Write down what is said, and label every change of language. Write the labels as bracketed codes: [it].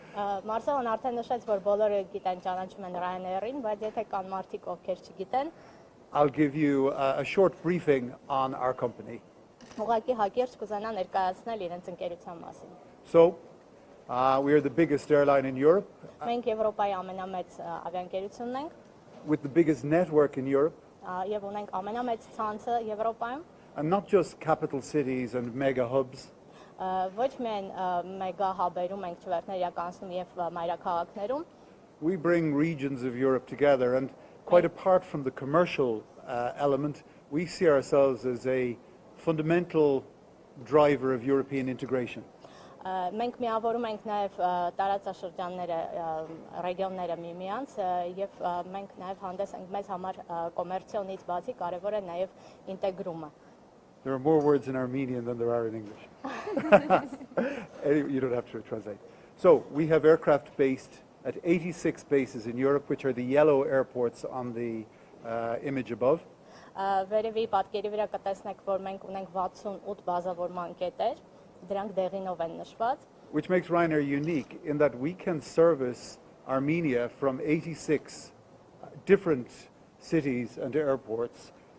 [hy] Մարսելն արդեն նշեց, որ բոլորը գիտեն ճանաչում են Ryanair-ին, բայց եթե կան մարդիկ, ովքեր չգիտեն, [en] I'll give you a short briefing on our company. [hy] ուղղակի հակիրճ կուզենա ներկայացնել իրենց ընկերության մասին։ [en] So, we are the biggest airline in Europe, [hy] Մենք Եվրոպայի ամենամեծ ավիաընկերությունն ենք [en] with the biggest network in Europe, [hy] եւ ունենք ամենամեծ ցանցը Եվրոպայում, [en] and not just capital cities and mega hubs, [hy] ոչ միայն մեգա հաբերում ենք չվերթներ իրականացնում եւ մայրաքաղաքներում, [en] we bring regions of Europe together, and quite apart from the commercial element, we see ourselves as a fundamental driver of European integration. [hy] Մենք միավորում ենք նաև տարածաշրջանները, ռեգիոնները միմյանց եւ մենք նաև հանդես ենք մեզ համար կոմերցիոնից բացի կարևոր է նաև ինտեգրումը։ [en] There are more words in Armenian than there are in English. Anyway, you don't have to translate. So we have aircraft based at 86 bases in Europe, which are the yellow airports on the image above. [hy] Վերևի պատկերի վրա կտեսնեք, որ մենք ունենք 68 բազավորման կետեր, դրանք դեղինով են նշված, [en] which makes Ryanair unique in that we can service Armenia from 86 different cities and airports.